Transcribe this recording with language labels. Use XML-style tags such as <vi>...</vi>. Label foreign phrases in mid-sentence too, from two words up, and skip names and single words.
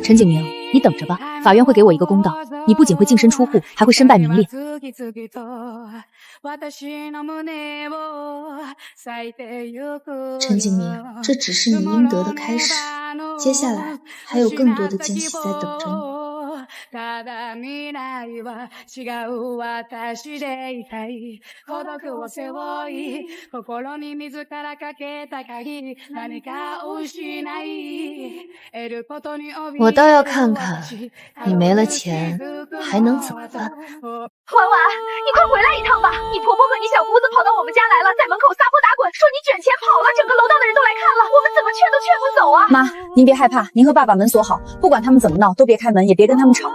<zh>陈景明，你等着吧，法院会给我一个公道。你不仅会净身出户，还会身败名裂。陈景明，这只是你应得的开始，接下来还有更多的惊喜在等着你。</zh> <ja>ただ未来は違う私でいたい孤独を背負い心に自らかけた限り何かを失い得ることに怯え</ja> <zh>我倒要看看你没了钱还能怎么办。婉婉，你快回来一趟吧！你婆婆和你小姑子跑到我们家来了，在门口撒泼打滚，说你卷钱跑了，整个楼道的人都来看了，我们怎么劝都劝不走啊！妈，您别害怕，您和爸把门锁好，不管他们怎么闹，都别开门，也别跟他们吵。</zh>